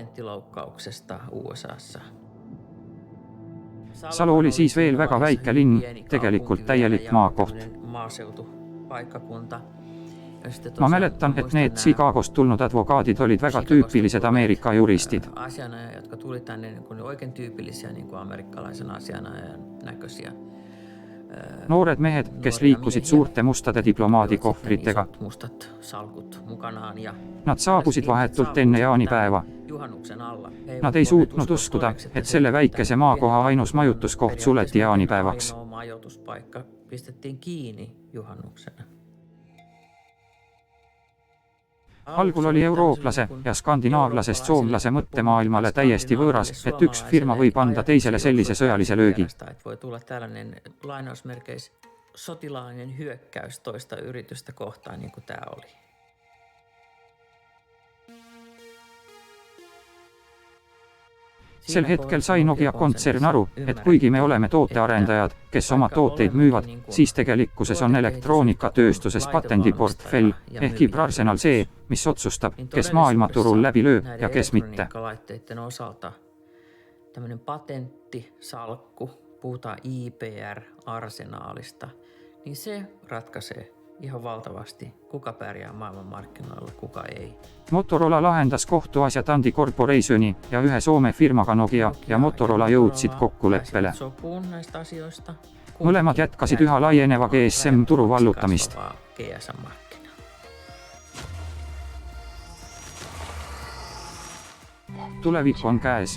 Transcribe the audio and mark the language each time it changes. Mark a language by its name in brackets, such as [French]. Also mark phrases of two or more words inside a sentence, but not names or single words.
[Estonian] Salu oli siis veel väga väike linn, tegelikult täielik maakoht. Ma mäletan, et need Chicagost tulnud advokaadid olid väga tüüpilised Ameerika juristid. [Finnish] Jotka tuli tänne oikein tyypillisiä amerikkalaisen asianajajan näköisiä. [Estonian] Noored mehed, kes liikusid suurte mustade diplomaadikohvritega. Nad saabusid vahetult enne jaanipäeva. Nad ei suutnud uskuda, et selle väikese maakoha ainus majutuskoht suleti jaanipäevaks. Algul oli eurooplase ja skandinaavlasest soomlase mõttemaailmale täiesti võõras, et üks firma võib anda teisele sellise sõjalise löögi. [Finnish] Voi tulla tällainen lainausmerkeis sotilaallinen hyökkäys toista yritystä kohtaan, niin kuin tämä oli. [Estonian] Sel hetkel sai Nokia kontsern aru, et kuigi me oleme tootearendajad, kes oma tooteid müüvad, siis tegelikkuses on elektroonikatööstuses patendiportfell, ehk arsenal see, mis otsustab, kes maailmaturul läbi lööb ja kes mitte. [Finnish] Tämmöinen patenttisalkku, puhutaan IPR-arsenaalista, niin se ratkaisee ihan valtavasti, kuka pärjää maailmanmarkkinoilla, kuka ei. [Estonian] Motorola lahendas kohtuasja Tandy Corporationi ja ühe Soome firmaga Nokia ja Motorola jõudsid kokkuleppele. Mõlemad jätkasid üha laieneva GSM-turu vallutamist. Tulevik on käes.